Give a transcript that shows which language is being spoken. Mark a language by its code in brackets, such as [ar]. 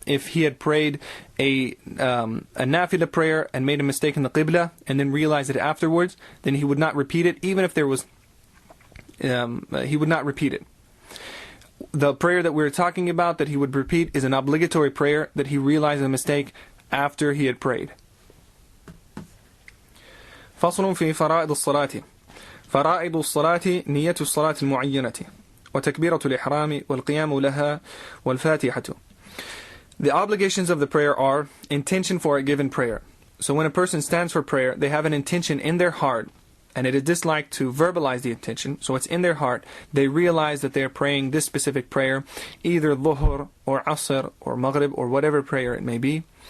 [en] If he had prayed a nafila prayer and made a mistake in the qibla and then realized it afterwards, then he would not repeat it, even if there was, he would not repeat it. The prayer that we're talking about that he would repeat is an obligatory prayer that he realized a mistake after he had prayed. [ar] فصل في فرائض الصلاة. فرائض الصلاة نية الصلاة المعينة وتكبيرة الإحرام والقيام لها والفاتحة. [en] The obligations of the prayer are intention for a given prayer. So when a person stands for prayer, they have an intention in their heart, and it is disliked to verbalize the intention, so it's in their heart. They realize that they are praying this specific prayer, either dhuhr or asr or maghrib or whatever prayer it may be.